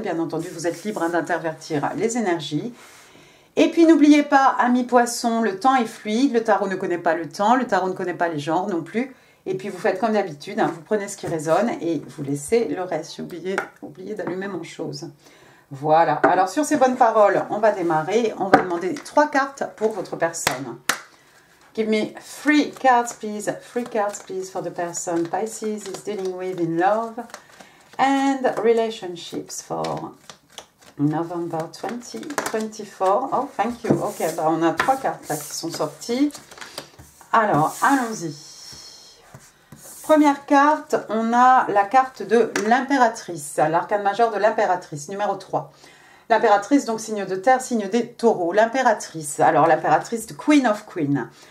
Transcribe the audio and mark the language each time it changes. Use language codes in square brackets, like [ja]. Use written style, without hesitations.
[fr] Bien entendu, vous êtes libre d'intervertir les énergies. Et puis n'oubliez pas, amis poissons, le temps est fluide, le tarot ne connaît pas le temps, le tarot ne connaît pas les genres non plus. Et puis vous faites comme d'habitude, vous prenez ce qui résonne et vous laissez le reste. Oubliez d'allumer mon chose. Voilà, alors sur ces bonnes paroles, on va démarrer. On va demander 3 cartes pour votre personne. [en] Give me 3 cards, please. 3 cards, please, for the person Pisces is dealing with in love and relationships for November 2024. Oh, thank you. [fr] Ok, bah on a 3 cartes là qui sont sorties. Alors, allons-y. Première carte, on a la carte de l'impératrice, l'arcane majeur de l'impératrice, numéro 3. L'impératrice, donc signe de terre, signe des taureaux. L'impératrice, alors l'impératrice de Queen of Queen.